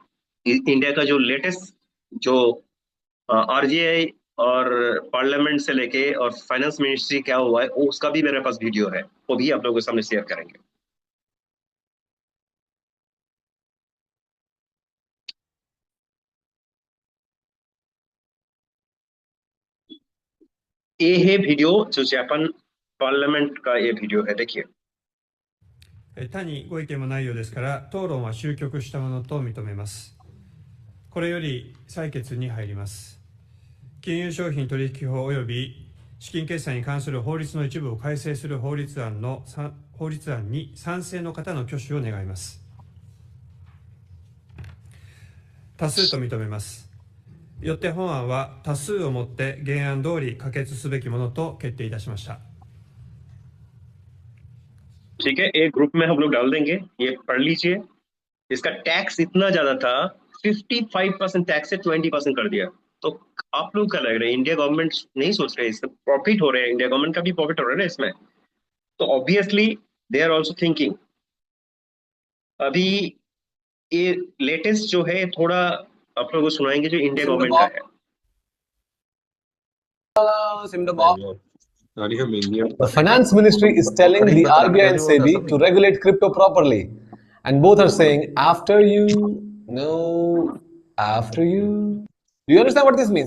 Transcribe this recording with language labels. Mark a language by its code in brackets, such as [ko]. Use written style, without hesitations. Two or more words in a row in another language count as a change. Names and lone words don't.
[hi] इंडिया का जो लेटेस्ट जो आरजीआई और पार्लियामेंट से लेके और [en] finance ministry [hi] क्या हुआ है उसका भी मेरे पास वीडियो है, वो भी आप लोगों के सामने शेयर करेंगे। ये है वीडियो जो जापान पार्लियामेंट का ये वीडियो है, देखिए। [ja] 他にご意見もないようですから討論は終局したものと認めます。これより採決に入ります。金融商品取引法及び資金決済に関する法律の一部を改正する法律案に賛成の方の挙手を願います。多数と認めます。よって本案は多数をもって原案通り可決すべきものと決定いたしました。 [hi] ठीक है, एक ग्रुप में हम लोग डाल देंगे, ये पढ़ लीजिए। इसका टैक्स इतना ज्यादा था, 55% टैक्स से 20% कर दिया। तो आप लोग क्या लग रहे हैं, इंडिया गवर्नमेंट नहीं सोच रहे इससे प्रॉफिट हो रहे हैं, इंडिया गवर्नमेंट का भी प्रॉफिट हो रहा है इसमें। तो ऑब्वियसली [en] they are also thinking. [hi] अभी ये लेटेस्ट जो है थोड़ा आप लोगों को सुनाएंगे जो इंडिया गवर्नमेंट का है। [en] The finance ministry is telling the RBI and SEBI to regulate crypto properly, and both are saying after you. Do you understand what this means?